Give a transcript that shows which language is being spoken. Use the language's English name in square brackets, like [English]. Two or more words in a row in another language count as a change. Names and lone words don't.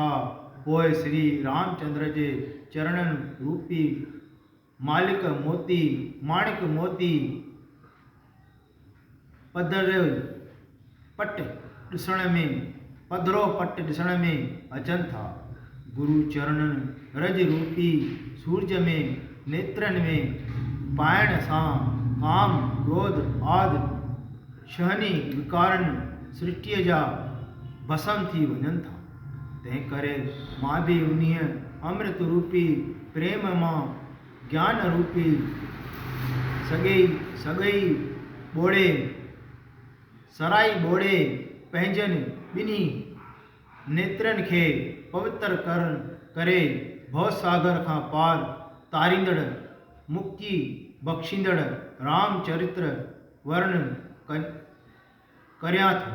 [Sindhi] पोइ श्री रामचंद्र जे चरणनि रूपी माणिक मोती पधरो पट ॾिसण में अचनि था। गुरु चरणनि रज रूपी सूरज में नेत्रनि में पाइण सां काम क्रोध आदि शहनी विकारनि सृष्टिअ जा भस्म थी वञनि था। तंहिं करे मां बि उन्हीअ अमृत रूपी प्रेम मां ज्ञान रूपी सराई ॿोड़े पंहिंजनि ॿिन्ही नेत्रनि खे पवित्र करे भवसागर खां पार तारींदड़ मुक्ति बख़्शींदड़ रामचरित्र वर्णन करियां थो।